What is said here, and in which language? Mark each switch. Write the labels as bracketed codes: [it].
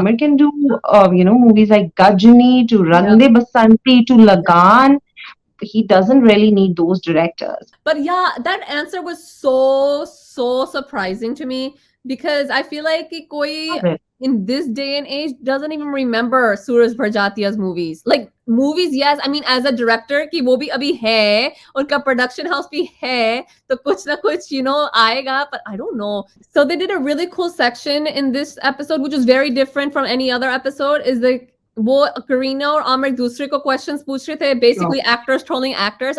[en] Aamir can do, movies like Gajni to Rang De Basanti to Lagan. He doesn't really need those directors. But yeah, that answer was so surprising to me because I feel like [hi] कि कोई [en] in this day and age doesn't even remember Suraj Barjatia's movies. Like movies, yes. I mean, as a director, [hi] कि वो भी अभी है, उनका production house भी है, तो कुछ ना कुछ, आएगा. [en] But I don't know. So they did a really cool section in this episode, which is very different from any other episode. [hi] Is the वो करीना और आमिर दूसरे को क्वेश्चंस पूछ रहे थे, [en] basically actors trolling actors.